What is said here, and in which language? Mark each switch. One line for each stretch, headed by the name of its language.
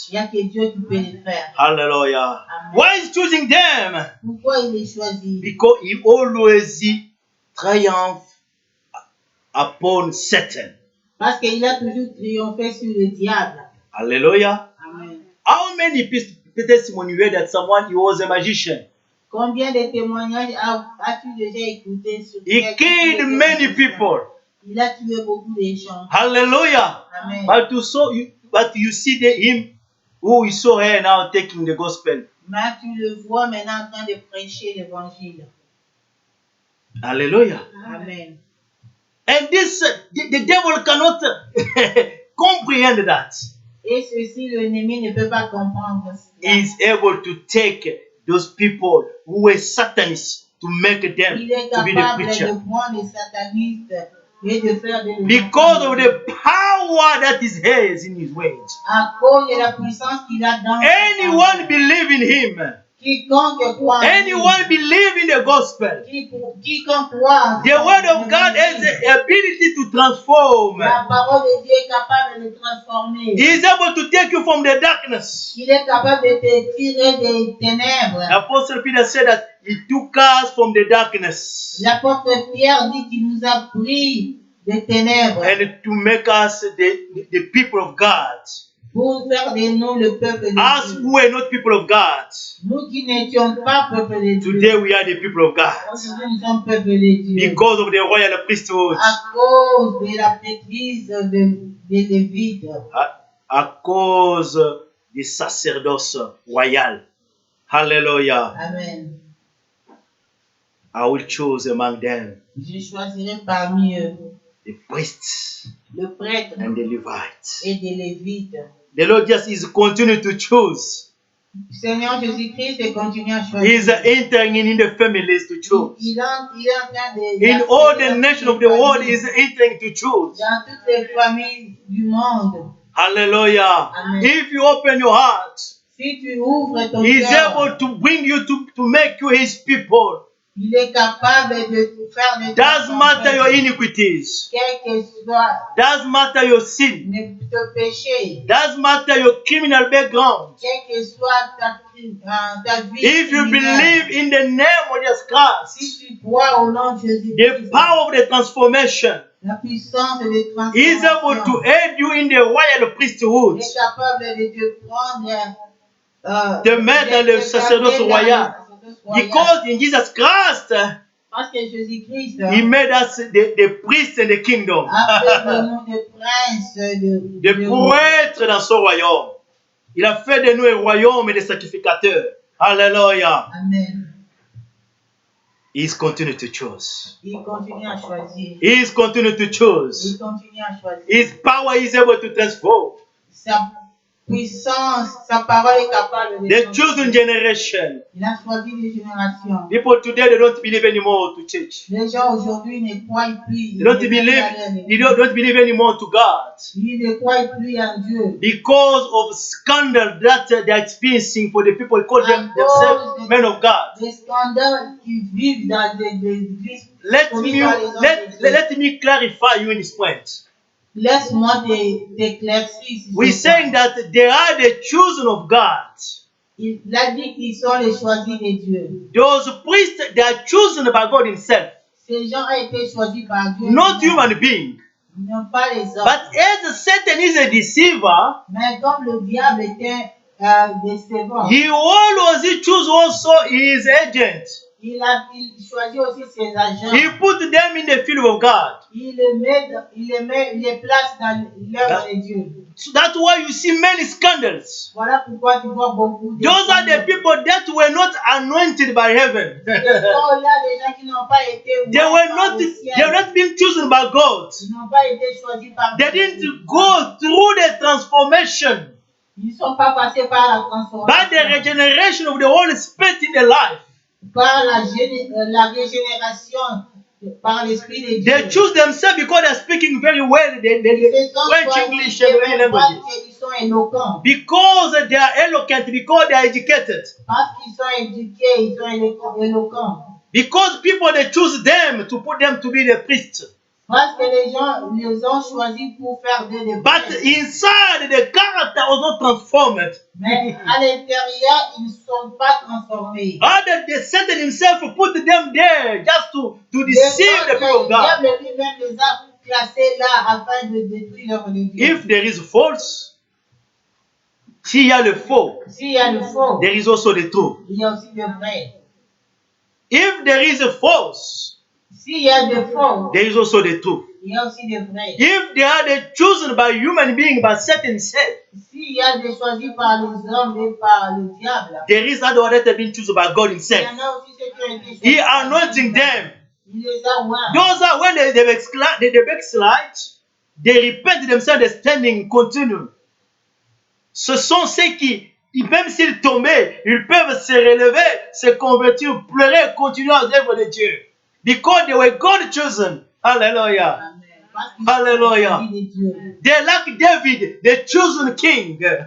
French: Il n'y a que Dieu qui peut le faire. Hallelujah. Amen.
English: Why is choosing them?
French: Pourquoi il les choisit?
English: Because he always triumph upon Satan.
French: Parce qu'il a toujours triomphé sur le diable. Hallelujah. Amen.
English: How many testimonies you heard that someone he was a magician?
French: Combien de témoignages as-tu déjà écouté sur
English: He killed many people.
French: Il a tué beaucoup de gens. Hallelujah. Amen.
English: But you see him who is so here now taking the gospel.
French: Mais tu le vois maintenant en train de prêcher l'évangile. Hallelujah. Amen.
English: And this, the devil cannot comprehend that.
French: Et ceci, l'ennemi ne peut pas comprendre cela.
English: He is able to take those people who were Satanists to make them
French: Il est
English: to be the
French: capable
English: preacher.
French: de prendre les satanistes et de faire des
English: Because of the power that is his in his words.
French: à cause de la puissance qu'il a dans
English: Anyone believe in him.
French: quiconque croit en lui,
English: Anyone believe in the gospel.
French: quiconque croit
English: The word of God has the ability to transform.
French: la parole de Dieu est capable de le transformer.
English: He is able to take you from the darkness.
French: Il est capable de te tirer des ténèbres.
English: Apostle Peter said that he took us from the darkness
French: L'apôtre Pierre dit qu'il nous a pris des ténèbres
English: and to make us the people of God.
French: pour faire de nous le peuple de
English: Us
French: Dieu.
English: who were not people of God,
French: Nous qui n'étions pas peuple de Dieu.
English: today we are the people of God.
French: Aujourd'hui, nous sommes peuple de Dieu.
English: Because of the royal priesthood.
French: À cause de la maîtrise des Lévites. À cause du sacerdoce royal. Hallelujah. Amen.
English: I will choose among them
French: Je choisirai parmi eux
English: the priests
French: le prêtre
English: and the Levites.
French: et des Lévites.
English: The Lord just is continuing to choose.
French: Seigneur Jésus-Christ continue à
English: He
French: choisir.
English: is entering in the families to choose.
French: Il est en train de...
English: In all the nations of the world, he is entering to choose.
French: Dans toutes les familles du monde. Hallelujah. Amen.
English: If you open your heart,
French: Si tu ouvres ton
English: he is
French: cœur,
English: able to bring you to make you his people.
French: il est capable de faire des
English: Doesn't matter your iniquities.
French: quel que soit
English: Doesn't matter your sin.
French: ton péché,
English: Doesn't matter your criminal background.
French: quelle que soit ta vie.
English: If you believe in the name of Jesus Christ,
French: Si tu crois au nom de Jésus,
English: the power of the transformation,
French: la puissance de
English: he is able
French: transformation,
English: to aid you in the royal priesthood.
French: il est capable de te prendre, Te mettre dans le sacerdoce royal.
English: Because in Jesus Christ,
French: parce que Jésus-Christ
English: he made us the priests in the kingdom.
French: a fait de nous des princes De prêtres dans son royaume. Il a fait de nous un royaume et des sacrificateurs. Hallelujah. Amen.
English: He is continuing to choose.
French: Il continue à choisir.
English: He is continuing to choose.
French: Il continue à choisir.
English: His power is able to transform.
French: Sa puissance, sa parole est capable de
English: The
French: changer.
English: chosen generation.
French: Il a choisi des générations.
English: People today, they don't believe anymore to church.
French: Les gens aujourd'hui ne croient plus.
English: They don't believe anymore to God.
French: Ils ne croient plus en Dieu.
English: Because of scandal that they're experiencing for the people call themselves men of God.
French: Des scandales qui vivent dans des églises.
English: Let me clarify you in this point.
French: Laisse-moi t'éclaircir.
English: We're saying that they are the chosen of God.
French: Il a dit qu'ils sont les choisis de Dieu.
English: Those priests, they are chosen by God himself.
French: Ces gens ont été choisis par Dieu.
English: Not human beings.
French: Ils n'ont pas les hommes.
English: But as Satan is a deceiver,
French: Mais comme le diable était décevant,
English: he always chooses also his agent.
French: il choisit aussi ses agents.
English: He put them in the field of God.
French: Il les place dans l'œuvre de Dieu.
English: So that's why you see many scandals.
French: Voilà pourquoi tu vois beaucoup de
English: Those are the people that were not anointed by heaven.
French: Il y a des gens qui n'ont pas été
English: They were not being chosen by God.
French: Ils n'ont pas été choisis par
English: They
French: Dieu.
English: didn't go through the transformation
French: Ils ne sont pas passés par la
English: by the
French: transformation,
English: regeneration of the Holy Spirit in their life.
French: par la régénération par l'Esprit de Dieu.
English: They choose themselves because they're speaking very well the French, English, and many languages.
French: Ils sont éloquents.
English: Because they are eloquent, because they are educated.
French: Parce qu'ils sont éduqués, ils sont éloquents.
English: Because people, they choose them to put them to be the priests.
French: Parce que les gens les ont choisis pour faire des
English: But inside, the character was not transformed.
French: Mais à l'intérieur, ils ne sont pas transformés.
English: Rather, the Satan himself put them there just to deceive the people of God.
French: Le diable lui-même les a placés là afin de détruire leur religion.
English: If there is false,
French: s'il y a le faux,
English: there is also the truth.
French: Il y a aussi le vrai.
English: If there is a false,
French: s'il y a de faux,
English: there is also the truth.
French: Il y a aussi le vrai.
English: If they are chosen by human being, by Satan himself,
French: s'il y a des choisis par les hommes et par le diable,
English: there is other that have been chosen by God himself.
French: Il y en a aussi ceux qui ont été choisis.
English: He anointing them.
French: Il les a oints.
English: Those are when they backslide, they repent themselves, they standing continue.
French: Ce sont ceux qui, même s'ils tombaient, ils peuvent se relever, se convertir, pleurer, continuer à l'œuvre de Dieu.
English: Because they were God chosen. Hallelujah. Amen. Hallelujah. They're like David, the chosen king.